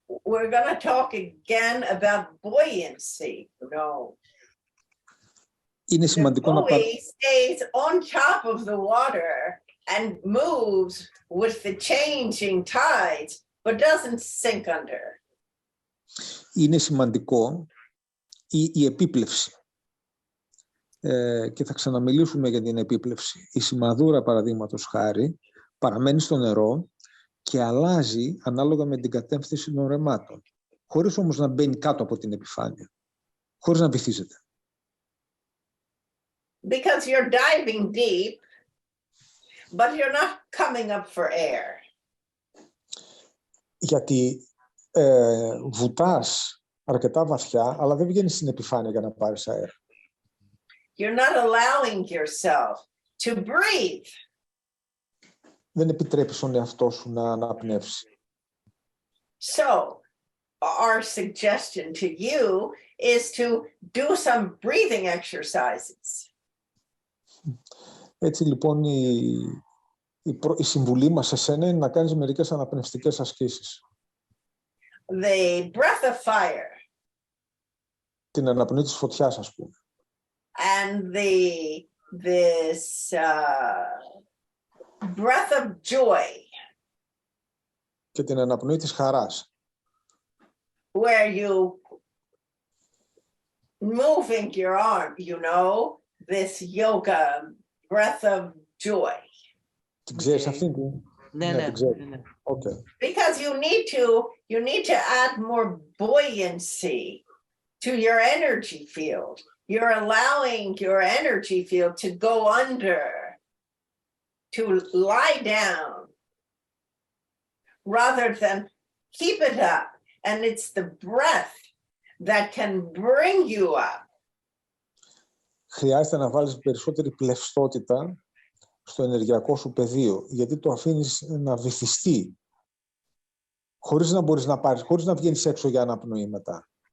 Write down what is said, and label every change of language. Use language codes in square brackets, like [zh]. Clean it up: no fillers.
[en] We're going to talk again about buoyancy. [el] Είναι σημαντικό να [en] buoy stays on top of the water and moves with the changing tides, but doesn't sink under. [el] Είναι σημαντικό η επίπλευση. Και θα ξαναμιλήσουμε για την επίπλευση. Η σημαδούρα, παραδείγματος χάρη, παραμένει στο νερό και αλλάζει ανάλογα με την κατεύθυνση των ρεμάτων, χωρίς όμως να μπαίνει κάτω από την επιφάνεια, χωρίς να βυθίζεται. [en] Because you're diving deep, but you're not coming up for air. [el] Γιατί βουτάς αρκετά βαθιά, αλλά δεν βγαίνεις στην επιφάνεια για να πάρεις αέρα. [en] You're not allowing yourself to breathe. [el] Δεν επιτρέπεις τον εαυτό σου να αναπνεύσει. [en] So, our suggestion to you is to do some breathing exercises. [el] Έτσι λοιπόν η συμβουλή μας σε σένα είναι να κάνεις μερικές αναπνευστικές ασκήσεις. [en] The breath of fire. [el] Την αναπνοή της φωτιάς, ας πούμε. [en] And this breath of joy. [el] Και την αναπνοή της χαράς. [en] Where you moving your arm, this yoga breath of joy. [el] Την ξέρεις αυτήν που... Ναι. [en] Okay. Because you need to add more buoyancy to your energy field. You're allowing your energy field to go under, to lie down, rather than keep it up. And it's the breath that can bring you up. [el] Χρειάζεται να βάλεις περισσότερη πλευστότητα στο ενεργειακό σου πεδίο, γιατί το αφήνεις να βυθιστεί, χωρίς να μπορείς να πάρεις, χωρίς να βγαίνεις έξω για αναπνοή μετά.